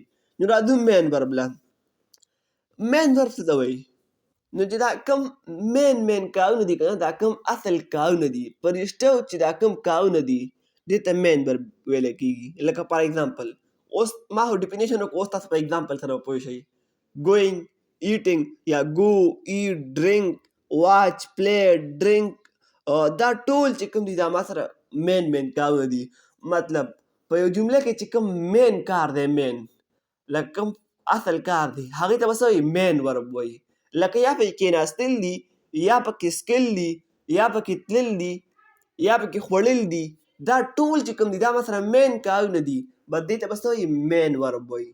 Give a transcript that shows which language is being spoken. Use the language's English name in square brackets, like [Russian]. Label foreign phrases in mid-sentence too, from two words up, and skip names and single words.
[Pashto] نو راځو [English] main verb [Pashto] له [English] main verb [Pashto] څه ته وایي نو چې دا کم مین کارونه دي که نه دا کم اصل کارونه دي په رښتیاو چې دا کم کارونه دي دې ته [English] main verb [Pashto] ویلی کېږي. لکه [English] for example [Pashto] اوس ما خو ډیفینیشن وکړو اوس تاسو په ایگزامپل سره به پوه شئ. [English] going eating [Pashto] یا [English] go eat drink watch play drink [Pashto] دا ټول چې کوم دي دا ما سره مین کارونه دي. مطلب په یو جمله کې چې کوم مین کار دی مین لکه کوم اصل کار دی هغې ته به څه وایي [English] main verb [Pashto] وایي. لکه یا پکې کېناستل دي یا پکې څکل دي یا پکې تلل دي یا پکې خوړل دي دا ټول چې کوم دي دا ما سره مین کارونه دي بس دې ته به څه وایي [English] main verb [Pashto] وایي.